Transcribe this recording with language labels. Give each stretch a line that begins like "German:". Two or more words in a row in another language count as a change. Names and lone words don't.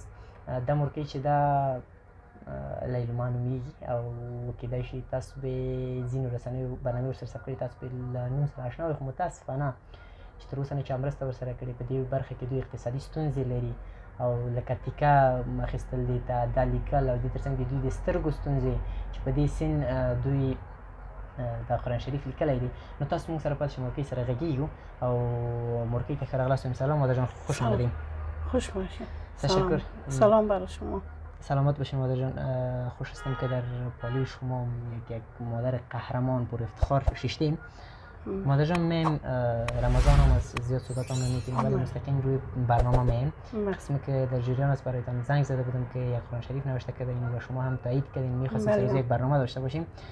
Pashto: دا مورکۍ چې دا لیلما نومیږي او کیدای شي تاسو به ځینو رسنیو برنامې ورسره ثبت کړي تاسو به له نوم سره اشنا وئ خو متاسفانه چې تر اوسه نه چا مرسته ورسره کړې په دې برخه کې دوی اقتصادي ستونزې لري او لکه تیکه اخیستل دې ته دا لیکل او دې تر څنګ د دوی د سترګو ستونزې چې په دې سن دوی دا قرآن شریف لیکلی دی نو تاسو موږ سره پاتې شئ مورکۍ سره غږېږو او مورکۍ ته ښه راغلاست ویم.
Persian: سلام مادر جان خوش آمدیم. خوش باشید. تشکر. سلام برای شما. سلامت باشین مادر جان. خوش هستم که در پالوی شما یک مادر قهرمان پر افتخار ششتیم. مادر جان میم رمضان هم از زیاد صحبت هم نمیکنیم ولی مستقیم روی برنامه میم قسمی که در جریان است برایتان زنگ زده بودم که یک قرآن شریف نوشته کردین و شما هم تایید کردین میخواستیم سر یک برنامه داشته باشیم.